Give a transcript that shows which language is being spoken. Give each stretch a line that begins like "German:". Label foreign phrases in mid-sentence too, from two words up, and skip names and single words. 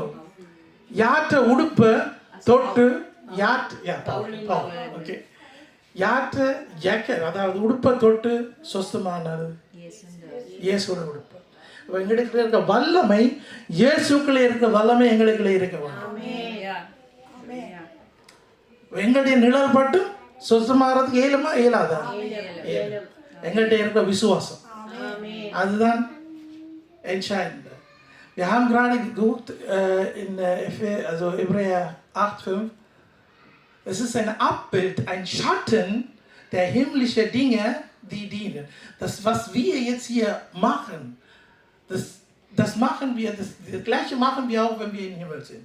Tamil: யாற்ற உடுப்பை தொட்டு ஓகே யாற்ற ஜாக்கெட் அதாவது உடுப்பை தொட்டு சொஸ்தமானது இயேசுவோட உடுப்பு. எங்களுக்கு இருக்க வல்லமை இயேசுக்குள்ளே இருக்க வல்லமை எங்களுக்குள்ளே இருக்க வேண்டும். எங்களுடைய நிழல் பட்டு சொஸ்தமாகறதுக்கு இயலுமா இயலாதா? எங்கள்கிட்ட இருக்க விசுவாசம் அதுதான் entscheidend.
German: Wir haben gerade geguckt in Hebräer 8,5. Es ist ein Abbild, ein Schatten der himmlischen Dinge, die dienen. Das, was wir jetzt hier machen, das machen wir, das Gleiche machen wir auch, wenn wir im Himmel sind.